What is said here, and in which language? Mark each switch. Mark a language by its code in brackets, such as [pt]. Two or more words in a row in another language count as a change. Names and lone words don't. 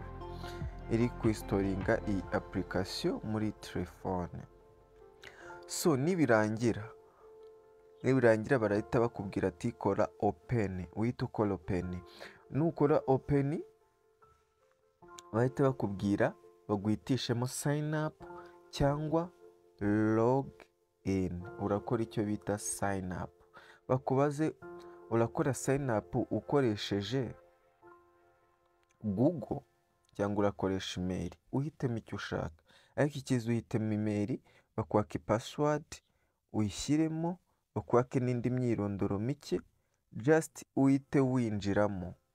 [rw] Iri kwistoringa iyi application muri telefone. So nibirangira barahita bakubwira ati kora open. Uhita ukora open. Nukora open, bahita bakubwira baguhitishemo [en] sign up [rw] cyangwa [en] log in. [rw] Urakora icyo bita [en] sign up. [rw] Bakubaze urakora [en] sign up [rw] ukoresheje Google cyangwa urakoresha email. Uhitemo icyo ushaka, ariko ikiza uhitemo email, bakwaka password uyishyiremo, bakwake n'indi myirondoro mike, just uhite winjiramo.